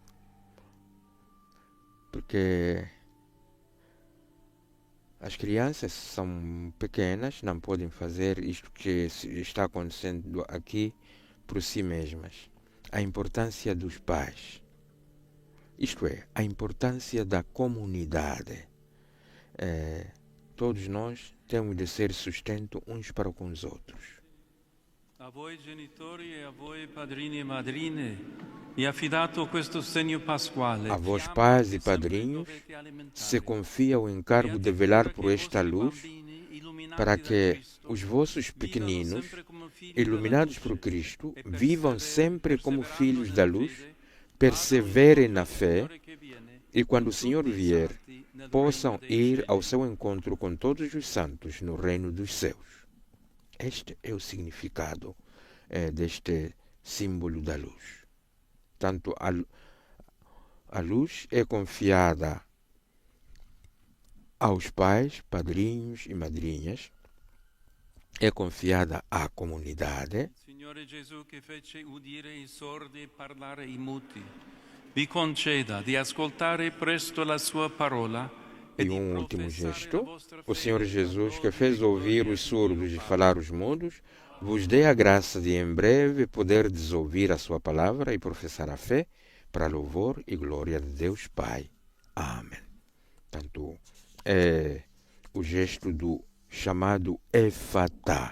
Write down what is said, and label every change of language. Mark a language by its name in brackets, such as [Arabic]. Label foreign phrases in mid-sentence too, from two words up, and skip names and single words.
[Portuguese] porque as crianças são pequenas, não podem fazer isto que está acontecendo aqui por si mesmas. A importância dos pais, isto é, a importância da comunidade. Todos nós temos de ser sustento uns para com os outros. [Italian] A voi genitori e a voi padrini e madrine è affidato questo segno pasquale. [Portuguese] A vós pais e padrinhos se confia o encargo de velar por esta luz, para que os vossos pequeninos, iluminados por Cristo, vivam sempre como filhos da luz, perseverem na fé e, quando o Senhor vier, possam ir ao seu encontro com todos os santos no reino dos céus. Este é o significado deste símbolo da luz. Tanto a luz é confiada aos pais, padrinhos e madrinhas, é confiada à comunidade. [Italian] Signore Gesù che fece udire i sordi e parlare i muti, vi conceda di ascoltare presto la sua parola. [Portuguese] E um último gesto: o Senhor Jesus, que fez ouvir os surdos e falar os mudos, vos dê a graça de em breve poderdes ouvir a sua palavra e professar a fé, para louvor e glória de Deus Pai. Amém. Portanto, é o gesto do chamado Efatá.